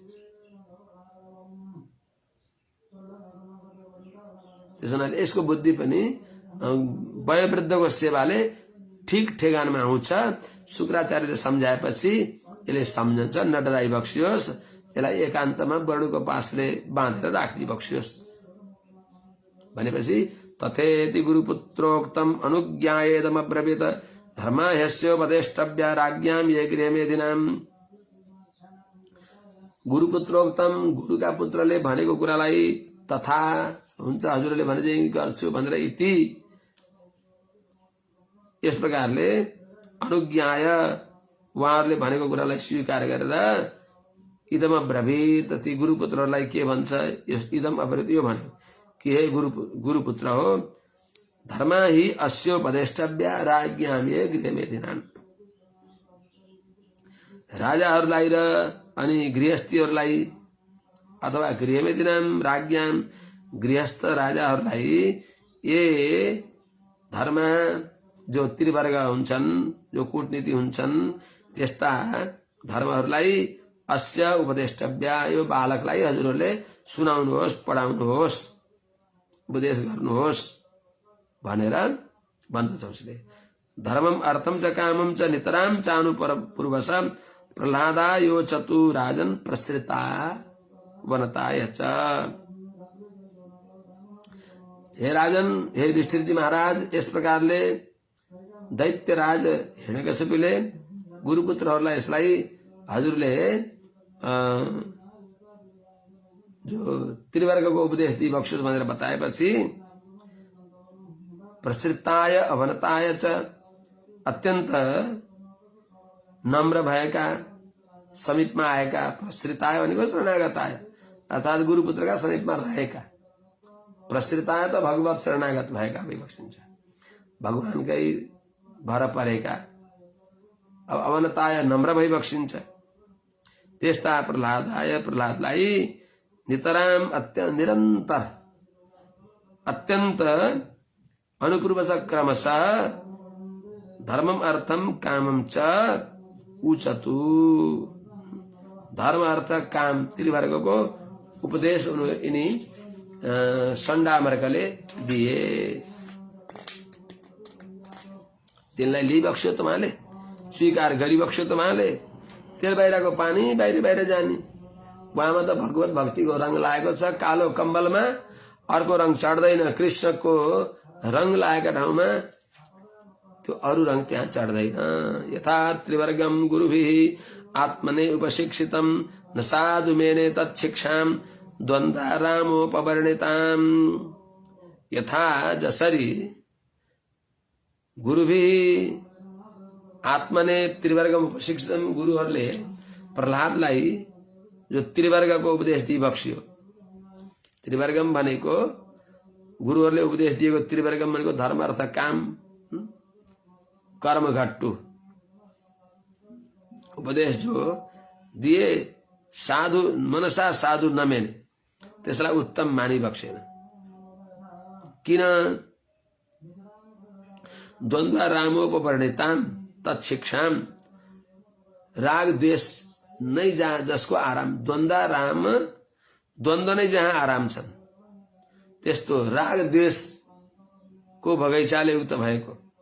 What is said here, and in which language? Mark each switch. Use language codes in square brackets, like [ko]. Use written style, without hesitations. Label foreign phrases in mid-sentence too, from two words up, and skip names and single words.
[ne] त्यसो हुनाले यसको बुद्धि पनि वयोवृद्धको सेवाले ठिक ठेगानमा आउँछ। शुक्राचार्यले सम्झाएपछि यसले सम्झन्छ। नडराई बक्सियोस्। यसलाई एकान्तमा वरुणको पाशले बाँधेर राखिदिई बक्सियोस् भनेपछि [sa] तथेति गुरुपुत्रोक्तम अनुज्ञायेदमब्रवीत धर्मा ह्यस्योपदेष्टव्या राज्ञां ये गृहमेधिनां। [ne] गुरुपुत्रोक्तम गुरुका पुत्रले भनेको कुरालाई तथा हुन्छ हजुरले भने चाहिँ गर्छु भनेर इति यस प्रकारले अनुज्ञाय उहाँहरूले भनेको कुरालाई स्वीकार गरेर [sa] इदम अब्रवीत [ne] ती गुरुपुत्रहरूलाई के भन्छ [sa] इदम अब्रवीत [ne] यो भन्यो कि हे गुरुपुत्र हो [sa] धर्म ही अस्योपदेष्टव्या राज्ञां ये गृहमेधिनां। [ne] राजाहरूलाई र अनि गृहस्थीहरूलाई अथवा [sa] गृहमेदिनाम राज्ञाम [ne] गृहस्थ राजाहरूलाई ये धर्म जो त्रिवर्ग हुन्छन्, जो कूटनीति हुन्छन्, त्यस्ता धर्महरूलाई [sa] अस्य उपदेष्टव्य, [ne] यो बालकलाई हजुरहरूले सुनाउनुहोस्, पढाउनुहोस्, उपदेश गर्नुहोस् भनेर भन्दछ उसले। [sa] धर्मम अर्थम च कामम च नितराम चानु पूर्वश प्रह्लादा यो चतु राजन प्रसृता वनताय च। [ne] हे राजन, हे युधिष्ठिर जी महाराज, यस प्रकारले दैत्यराज हिरण्यकशिपुले गुरुपुत्रहरूलाई यसलाई हजुरले जो त्रिवर्गको उपदेश दिइबक्सोस् भनेर बताएपछि [sa] प्रसृताय अवनताय च, [ne] अत्यन्त नम्र भएका, समीपमा आएका, प्रसृताय भनेको शरणागताय अर्थात गुरुपुत्रका समीपमा रहेका, प्रसृताय त भगवत शरणागत भएका विबक्षिन्छ, भगवानकै भर परेका। अब अवनताय नम्र भई बक्सिन्छ। त्यस्ता प्रह्लादाय, प्रह्लादलाई नितराम निरन्तर अत्यन्त अनुपूर्व क्रमशः [sa] धर्मम अर्थम कामम च उचतु, [ne] धर्म अर्थ काम त्रिवर्गको उपदेश यिनी सण्डामर्कले दिए। त्यसलाई लिइबक्स्यो तपाईँले, स्वीकार गरिबक्स्यो तपाईँले। तेल बाहिरको पानी बाहिर बाहिर जाने। उहाँमा त भगवत भक्तिको रंग लागेको छ। कालो कम्बलमा अर्को रंग चढ्दैन। कृष्णको रंग लागेका ठाउँमा त्यो अरू रंग त्यहाँ चढ्दैन। [sa] यथा त्रिवर्गम गुरुभिः आत्मने उपशिक्षितम न साधु मेने तत्शिक्षाम द्वन्द्वारामोपवर्णिताम। [ne] यथा जसरी [sa] गुरुभिः आत्मने त्रिवर्गम उपशिक्षितम, [ne] गुरुहरूले प्रह्लादलाई जो त्रिवर्गको उपदेश दिइबक्स्यो। त्रिवर्गम भनेको गुरुहरूले उपदेश दिएको, त्रिवर्गम भनेको धर्म अर्थ काम कर्म घट्टु उपदेश जो दिए, [sa] साधु मनसा साधु नमेने, [ne] त्यसलाई उत्तम मानि बक्सेन। किन? [sa] द्वन्द्व रामोपवर्णिताम तत्शिक्षाम, [ne] राग द्वेष नै जहाँ जसको आराम, द्वन्द्व राम द्वन्द्व नै जहाँ आराम छन्, त्यस्तो राग द्वेष को बगैँचाले उक्त भएको